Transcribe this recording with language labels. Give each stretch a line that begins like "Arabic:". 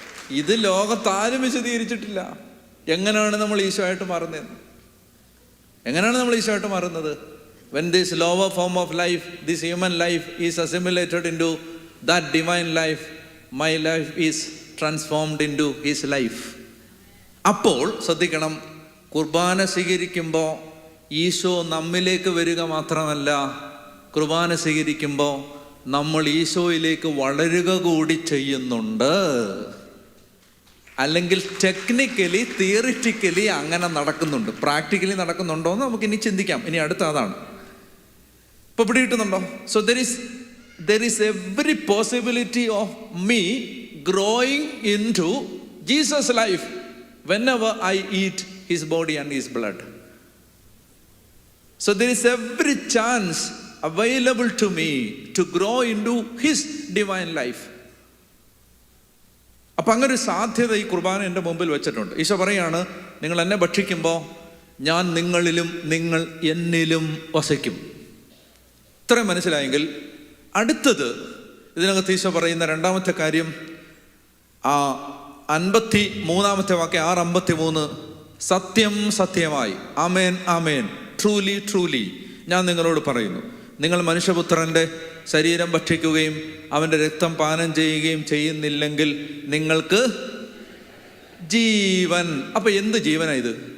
Malayalam: ഇത് ലോകത്താരും വിശദീകരിച്ചിട്ടില്ല. എങ്ങനെയാണ് നമ്മൾ ഈശോയായിട്ട് മാറുന്നത്? എങ്ങനെയാണ് നമ്മൾ ഈശോയായിട്ട് മാറുന്നത്?
English: When this lower form of life, this human life is assimilated into that divine life, my life is transformed into his life.
Malayalam: അപ്പോൾ ശ്രദ്ധിക്കണം, കുർബാന സ്വീകരിക്കുമ്പോൾ ഈശോ നമ്മിലേക്ക് വരിക മാത്രമല്ല, കുർബാന സ്വീകരിക്കുമ്പോൾ നമ്മൾ ഈശോയിലേക്ക് വളരുക കൂടി ചെയ്യുന്നുണ്ട്. അല്ലെങ്കിൽ ടെക്നിക്കലി തിയറിറ്റിക്കലി അങ്ങനെ നടക്കുന്നുണ്ട്. പ്രാക്ടിക്കലി നടക്കുന്നുണ്ടോ എന്ന് നമുക്ക് ഇനി ചിന്തിക്കാം. ഇനി അടുത്ത അതാണ്. ഇപ്പൊ പിടികിട്ടുന്നുണ്ടോ?
English: So there is every possibility of me growing into Jesus' life whenever I eat his body and his blood. So there is every chance available to me to grow into his divine life.
Malayalam: അപ്പം അങ്ങനെ ഒരു സാധ്യത ഈ കുർബാന എൻ്റെ മുമ്പിൽ വെച്ചിട്ടുണ്ട്. ഈശോ പറയാണ്, നിങ്ങൾ എന്നെ ഭക്ഷിക്കുമ്പോൾ ഞാൻ നിങ്ങളിലും നിങ്ങൾ എന്നിലും വസിക്കും. ഇത്രയും മനസ്സിലായെങ്കിൽ അടുത്തത് ഇതിനകത്ത് ഈശോ പറയുന്ന രണ്ടാമത്തെ കാര്യം, ആ 53 വാക്യം, 6:53, സത്യം സത്യമായി, ആമേൻ ആമേൻ, ട്രൂലി ട്രൂലി ഞാൻ നിങ്ങളോട് പറയുന്നു, നിങ്ങൾ മനുഷ്യപുത്രൻ്റെ ശരീരം ഭക്ഷിക്കുകയും അവൻ്റെ രക്തം പാനം ചെയ്യുകയും ചെയ്യുന്നില്ലെങ്കിൽ നിങ്ങൾക്ക് ജീവൻ. അപ്പൊ എന്ത് ജീവനാ ഇത്?